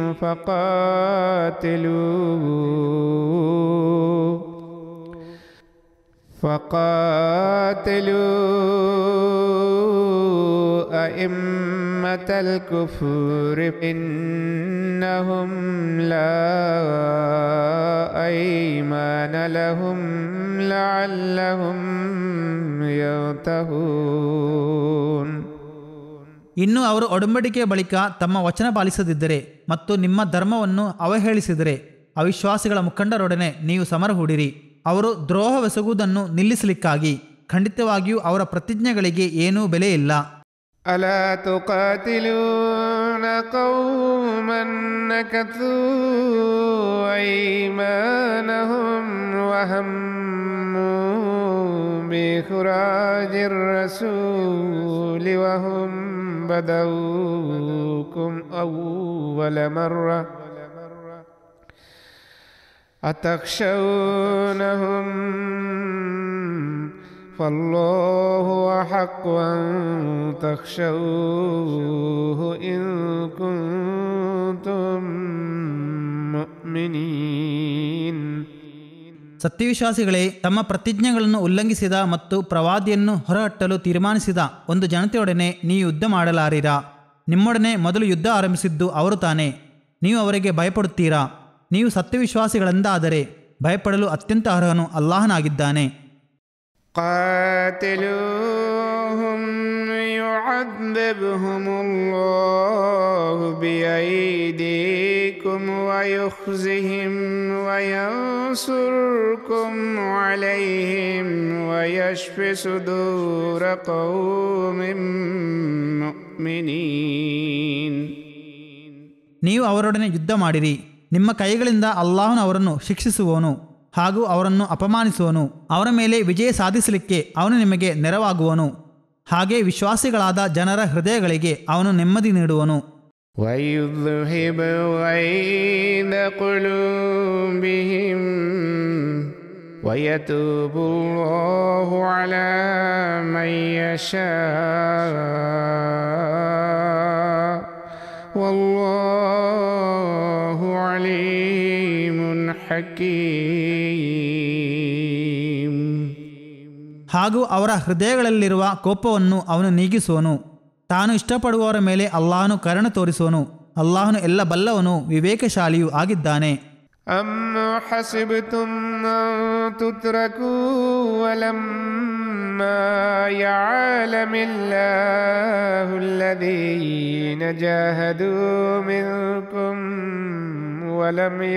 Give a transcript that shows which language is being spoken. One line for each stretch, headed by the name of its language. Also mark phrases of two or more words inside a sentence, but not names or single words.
Arabic: فقاتلوا أئمة الكفر إنهم لا أيمان لهم لعلهم ينتهون.
Kannada: ಇನ್ನು ಅವರು ಒಡಂಬಡಿಕೆಯ ಬಳಿಕ ತಮ್ಮ ವಚನ ಪಾಲಿಸದಿದ್ದರೆ ಮತ್ತು ನಿಮ್ಮ ಧರ್ಮವನ್ನು ಅವಹೇಳಿಸಿದರೆ ಅವಿಶ್ವಾಸಿಗಳ ಮುಖಂಡರೊಡನೆ ನೀವು ಸಮರ ಹೂಡಿರಿ. ಅವರು ದ್ರೋಹವೆಸಗುವುದನ್ನು ನಿಲ್ಲಿಸಲಿಕ್ಕಾಗಿ ಖಂಡಿತವಾಗಿಯೂ ಅವರ ಪ್ರತಿಜ್ಞೆಗಳಿಗೆ ಏನೂ ಬೆಲೆ ಇಲ್ಲ.
Arabic: ألا تقاتلون قوما نكثوا أيمانهم وهموا بإخراج الرسول وهم بدءوكم أول مرة أتخشونهم فالله أحق أن تخشوه إن كنتم مؤمنين.
Kannada: ಸತ್ಯವಿಶ್ವಾಸಿಗಳೇ, ತಮ್ಮ ಪ್ರತಿಜ್ಞೆಗಳನ್ನು ಉಲ್ಲಂಘಿಸಿದ ಮತ್ತು ಪ್ರವಾದಿಯನ್ನು ಹೊರಹಟ್ಟಲು ತೀರ್ಮಾನಿಸಿದ ಒಂದು ಜನತೆಯೊಡನೆ ನೀವು ಯುದ್ಧ ಮಾಡಲಾರಿರಾ. ನಿಮ್ಮೊಡನೆ ಮೊದಲು ಯುದ್ಧ ಆರಂಭಿಸಿದ್ದು ಅವರು ತಾನೇ. ನೀವು ಅವರಿಗೆ ಭಯಪಡುತ್ತೀರಾ? ನೀವು ಸತ್ಯವಿಶ್ವಾಸಿಗಳೆಂದಾದರೆ ಭಯಪಡಲು ಅತ್ಯಂತ ಅರ್ಹನು ಅಲ್ಲಾಹನಾಗಿದ್ದಾನೆ.
Arabic: قاتلوهم يعذبهم الله بأيديكم ويخزهم وينصركم عليهم ويشف صدور قوم مؤمنين.
Kannada: ನೀವು ಅವರೊಡನೆ ಯುದ್ಧ ಮಾಡಿರಿ. ನಿಮ್ಮ ಕೈಗಳಿಂದ ಅಲ್ಲಾಹನು ಅವರನ್ನು ಶಿಕ್ಷಿಸುವನು ಹಾಗೂ ಅವರನ್ನು ಅಪಮಾನಿಸುವನು. ಅವರ ಮೇಲೆ ವಿಜಯ ಸಾಧಿಸಲಿಕ್ಕೆ ಅವನು ನಿಮಗೆ ನೆರವಾಗುವನು. ಹಾಗೆ ವಿಶ್ವಾಸಿಗಳಾದ ಜನರ ಹೃದಯಗಳಿಗೆ ಅವನು ನೆಮ್ಮದಿ ನೀಡುವನು.
Arabic: وَيُذْهِبْ غَيْظَ قُلُوبِهِمْ وَيَتُوبُ اللَّهُ عَلَى مَن يَشَاءُ وَاللَّهُ عَلِيمٌ حَكِيمٌ.
Kannada: ಹಾಗೂ ಅವರ ಹೃದಯಗಳಲ್ಲಿರುವ ಕೋಪವನ್ನು ಅವನು ನೀಗಿಸುವನು. ತಾನು ಇಷ್ಟಪಡುವವರ ಮೇಲೆ ಅಲ್ಲಾಹನು ಕರುಣೆ ತೋರಿಸುವನು. ಅಲ್ಲಾಹನು ಎಲ್ಲ ಬಲ್ಲವನು, ವಿವೇಕಶಾಲಿಯೂ ಆಗಿದ್ದಾನೆ.
Arabic: أَمْ حَسِبْتُمْ أَن تُتْرَكُوا وَلَمَّا يَعْلَمِ اللَّهُ الَّذِينَ جَاهَدُوا مِنكُمْ وَلَمْ